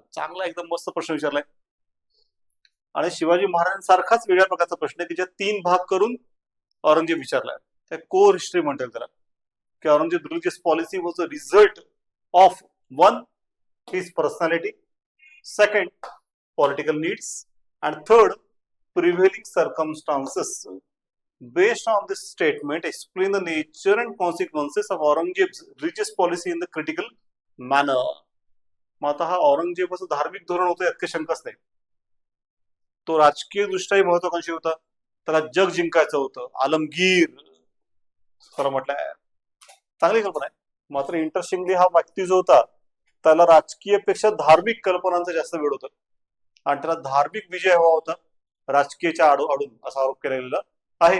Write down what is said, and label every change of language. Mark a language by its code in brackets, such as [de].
[mr] चांगला एकदम मस्त प्रश्न विचारलाय. आणि शिवाजी महाराजांसारखाच वेगळ्या प्रकारचा प्रश्न आहे की ज्यात 3 भाग करून औरंगजेब विचारलाय. त्या कोर हिस्ट्री म्हणतात त्याला, की [en] Aurangzeb religious policy was a result of 1 his personality, second political needs, and third prevailing circumstances. Based on this statement, explain the nature and consequences of Aurangzeb's religious policy in the critical manner. [mr] मग आता हा औरंगजेबाचं धार्मिक धोरण होतं, यात काही शंकाच नाही. तो राजकीय दृष्ट्याही महत्वाकांक्षी होता, त्याला जग जिंकायचं होतं, आलमगीर खरं म्हटलंय. चांगली कल्पना आहे. मात्र इंटरेस्टिंगली हा व्यक्ती जो होता त्याला राजकीयपेक्षा धार्मिक कल्पनांचा जास्त वेळ होता, आणि त्याला धार्मिक विजय हवा होता राजकीयच्या आडून, असा आरोप केला गेलेला आहे.